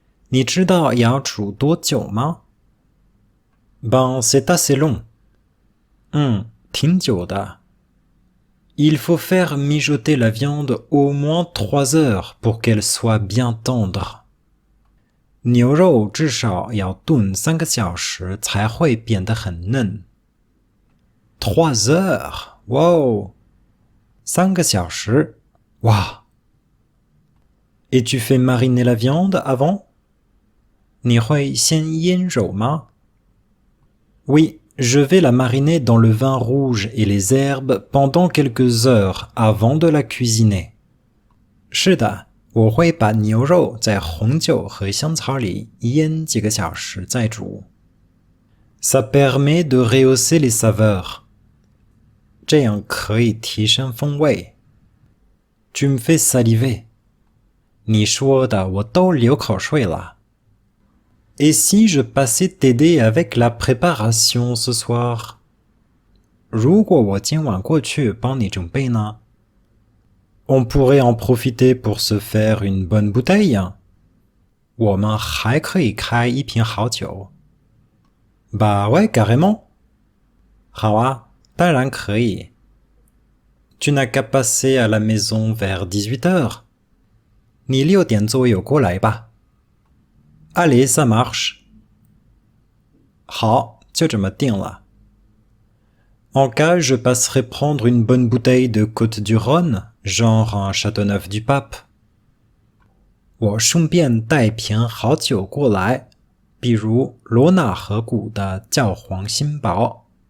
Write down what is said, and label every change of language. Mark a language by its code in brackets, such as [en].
[zh] 你知道要煮多久吗？ [fr] Ben, c'est assez long. [zh] 挺久的。 [fr] Il faut faire mijoter la viande au moins 3 heures pour qu'elle soit bien tendre. [zh] 牛肉至少要炖3个小时才会变得很嫩。 [fr] 3 heures, wow! [zh] 3个小时，哇！ [fr] Et tu fais mariner la viande avant? [zh] 你会先腌肉吗？ [fr] Oui, je vais la mariner dans le vin rouge et les herbes pendant quelques heures avant de la cuisiner. [zh] 是的，我会把牛肉在红酒和香草里腌几个小时再煮。 [fr] Ça permet de rehausser les saveurs. [zh] 这样可以提升风味。 [fr] Tu me fais saliver. [zh] 你说的我都流口水了。 [fr] Et si je passais t'aider avec la préparation ce soir? [zh] 如果我今晚过去帮你准备呢？ [fr] On pourrait en profiter pour se faire une bonne bouteille. [zh] 我们还可以开一瓶好酒。 [fr] Bah ouais, carrément. [zh] 好啊，当然可以。 [fr] Tu n'as qu'à passer à la maison vers 18 heures. [zh] 你6点左右过来吧。 [fr] Allez, ça marche. [zh] 好，就这么定了。 [fr] En cas, je passerai prendre une bonne bouteille de Côte-du-Rhône, genre un Châteauneuf-du-Pape. [zh] 我顺便带瓶好酒过来，比如罗纳河谷的教皇新堡。